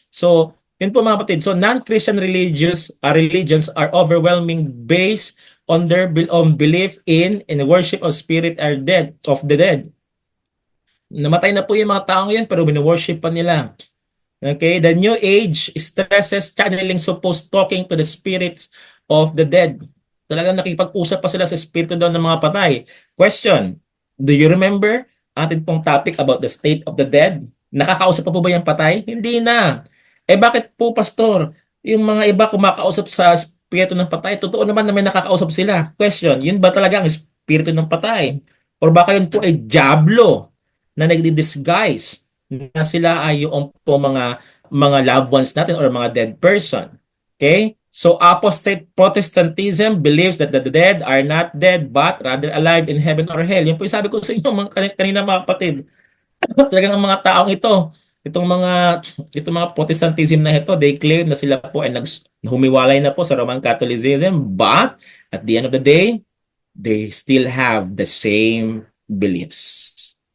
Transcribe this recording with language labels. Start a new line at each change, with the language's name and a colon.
Filipino: So, yun po mga kapatid.
English: So, non-Christian religions are overwhelming based on their belief in the worship of spirit of the dead.
Filipino: Namatay na po yung mga tao ngayon pero bino-worship pa nila.
English: Okay, the New Age stresses channeling supposed talking to the spirits of the dead.
Filipino: Talagang nakipag-usap pa sila sa espiritu daw ng mga patay.
English: Question, do you remember
Filipino: atin pong
English: topic about the state of the dead?
Filipino: Nakakausap pa po ba yung patay? Hindi na. Bakit po, Pastor? Yung mga iba kumakausap sa espiritu ng patay, totoo naman na may nakakausap sila. Question, yun ba talaga ang espiritu ng patay? Or baka yun po ay diablo na nagdi-disguise na sila ay yung po mga
English: loved ones
Filipino: natin or mga dead person. Okay?
English: So apostate Protestantism believes that the dead are not dead but rather alive in heaven or hell.
Filipino: Yun po yung sabi ko sa inyo kanina mga kapatid. Talagang ang mga taong itong mga Protestantism na ito,
English: they claim
Filipino: na sila po ay humiwalay na po sa Roman Catholicism,
English: but at the end of the day, they still have the same beliefs.